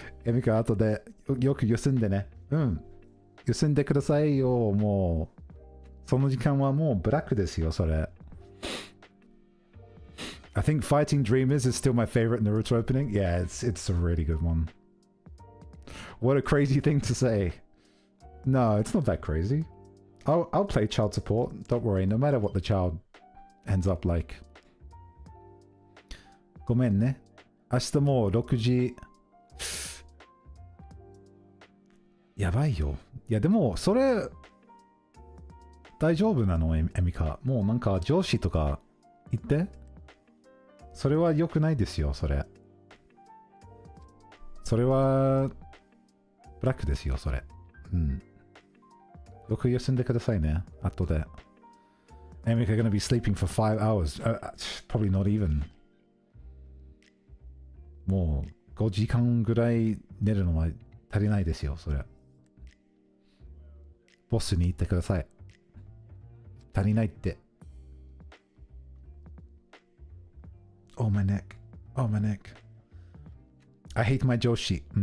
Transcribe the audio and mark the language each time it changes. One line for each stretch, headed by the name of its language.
Japanese: エミカ、後でよく休んでね。うん。休んでくださいよ。もう、その時間はもうブラックですよ、それ。
English: I think Fighting Dreamers is still my favorite Naruto opening. Yeah, it's a really good one. What a crazy thing to say. No, it's not that crazy. I'll play child support. Don't worry, no matter what the child ends up like.
Japanese: ごめんね。明日もう6時。やばいよ。いや、でも、それ、大丈夫なの、エミカ。もうなんか上司とか言って。それは良くないですよ、それ。それは、ブラックですよ、それ。うん。よく休んでくださいね、後で。
English: エミカ gonna be sleeping for 5 hours. Probably not even.
Japanese: もう5時間ぐらい寝るのは足りないですよ、それ。ボスに言ってください。足りないって。
English: Oh, my neck. Oh, my neck. I hate my 上司。